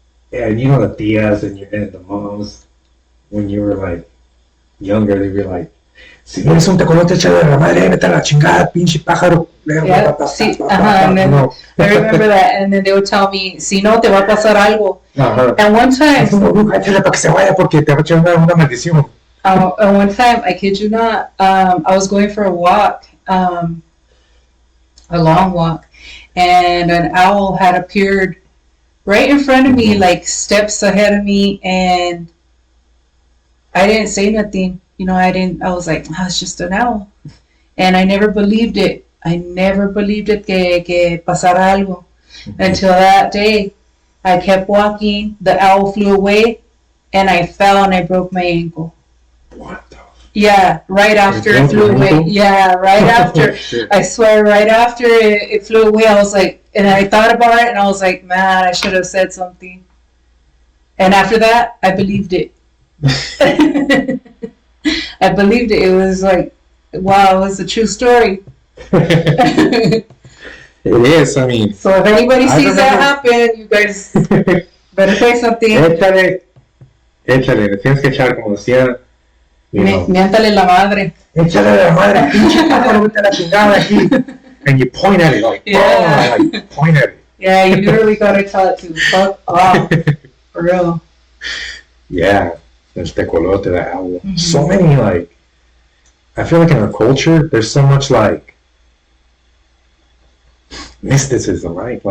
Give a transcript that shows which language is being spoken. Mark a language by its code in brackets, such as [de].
[en] Yeah, and the tias and the moms, when you were like younger, they'd be like, [es] si vienes un tecolote echado de la madre, vete a la chingada, pinche pájaro. [en] Yeah, and then I remember that, and then they would tell me, [es] si no, te va a pasar algo. [en] And one time, [es] Es una bruja, échale para que se vaya porque te va a echar una maldición. [en] and one time, I kid you not, I was going for a walk, a long walk, and an owl had appeared right in front of me, like steps ahead of me, and I didn't say nothing. I was like, it's just an owl. And I never believed it. I never believed it [es] que pasara algo. [en] Until that day, I kept walking, the owl flew away, and I fell and I broke my ankle. What the? Yeah, right after it flew away. Yeah, right after. I swear, right after it flew away, I was like, and I thought about it, and I was like, man, I should have said something. And after that, I believed it. I believed it. It was like, wow, it's a true story. It is, I mean. So if anybody sees that happen, you guys better say something. [es] Échale, le tienes que echar como decía. Miéntale la madre. Échale la madre, pinche pájaro, vete a la chingada aquí. [en] And you point at it like, like point at it. Yeah, you literally gotta tell it to fuck off. For real. Yeah, [es] el tecolote, [en] the owl. So many, like, I feel like in our culture, there's so much, like, mysticism, right?